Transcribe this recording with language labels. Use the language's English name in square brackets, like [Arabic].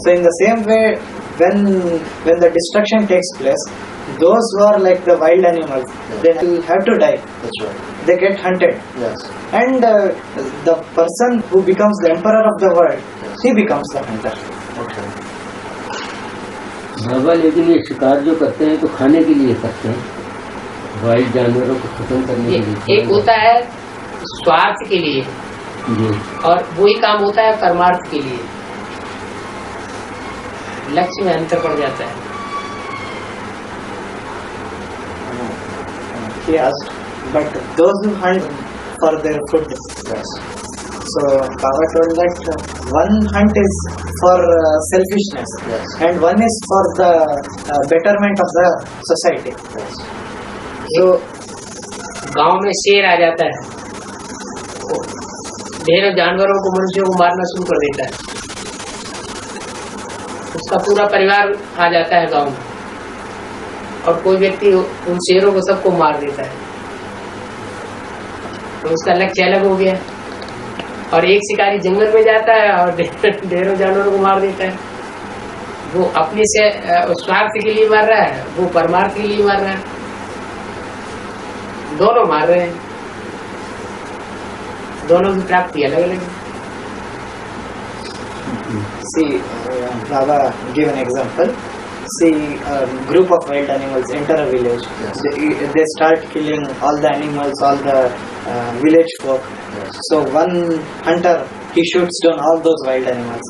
[English] So in the same way, when the destruction takes place, those who are like the wild animals, they will have to die. That's right. They get hunted. Yes. And the person who becomes the emperor of the world, he becomes the hunter. Okay. [Hindi] बाबा लेकिन ये शिकार जो करते हैं तो खाने के लिए करते हैं, वाइल्ड जानवरों को खत्म करने के लिए। एक होता है स्वार्थ के लिए जी, और वही काम होता है परमार्थ के लिए। लक्ष्य में अंतर पड़ जाता है। [English] He asked, but those who hunt for their food. Yes. So Baba told that one hunt is for selfishness, Yes. and one is for the betterment of the society. Yes. So [Hindi] गांव में शेर आ जाता है, ढेरों जानवरों को मनुष्यों को मारना शुरू कर देता है, उसका पूरा परिवार आ जाता है गांव में, और कोई व्यक्ति उन शेरों को सबको मार देता है, तो उसका लक्ष्य अलग हो गया। और एक शिकारी जंगल में जाता है और ढेरों जानवरों को मार देता है, वो अपने से स्वार्थ के लिए मार रहा है, वो परमार्थ के लिए मार रहा है, दोनों मार रहे हैं, दोनों की प्राप्ति अलग अलग है। [English] see, Baba gave an example. See, a group of wild animals enter a village. Yes. They start killing all the animals, all the village folk. Yes. So one hunter, he shoots down all those wild animals.